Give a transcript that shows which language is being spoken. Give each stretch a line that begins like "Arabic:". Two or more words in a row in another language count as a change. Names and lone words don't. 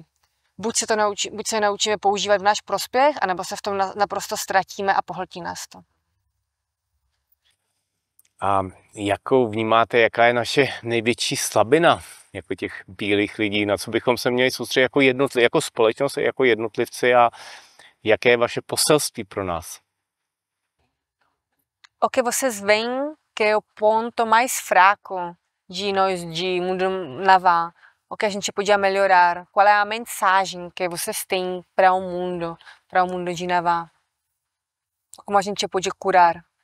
Czech: Buď se naučíme používat v náš prospěch, anebo se v tom naprosto ztratíme a pohltí nás to. A jakou vnímáte, jaká je naše největší slabina jako těch bílých lidí, na co bychom se měli soustředit jako společnost, jako jednotlivci a jaké je vaše poselství pro nás?
Portuguese: O que vocês veem que é o ponto mais fraco de nós, de Mundo Navá? O que a gente podia melhorar? Qual é a mensagem que vocês têm para o mundo de Navá? Como a gente pode curar?